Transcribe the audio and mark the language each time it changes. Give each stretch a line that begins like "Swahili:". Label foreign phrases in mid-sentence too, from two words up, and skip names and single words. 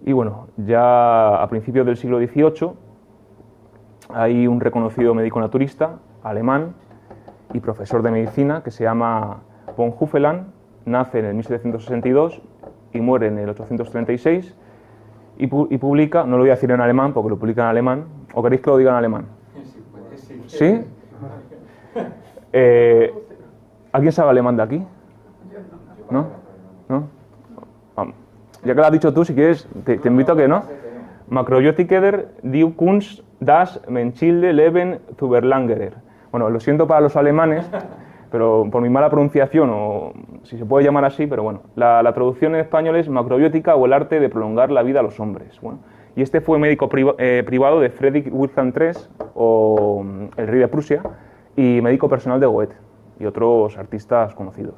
Spanish: Y bueno, ya a principios del siglo XVIII hay un reconocido médico naturista alemán y profesor de medicina que se llama von Hufeland, nace en el 1762 y muere en el 836 y publica, no lo voy a decir en alemán porque lo publica en alemán, ¿o queréis que lo diga en alemán? ¿Sí? ¿Alguien sabe alemán de aquí? ¿No? ¿No? Vamos. Ya que lo has dicho tú, si quieres, te invito a que no.
German: Makrobiotikerer die Kunst das menschliche Leben zu verlängern.
Spanish: Bueno, lo siento para los alemanes, pero por mi mala pronunciación, o si se puede llamar así, pero bueno, la traducción en español es macrobiótica o el arte de prolongar la vida a los hombres. Bueno, y este fue médico privado de Friedrich Wilhelm III, o el rey de Prusia, y médico personal de Goethe y otros artistas conocidos.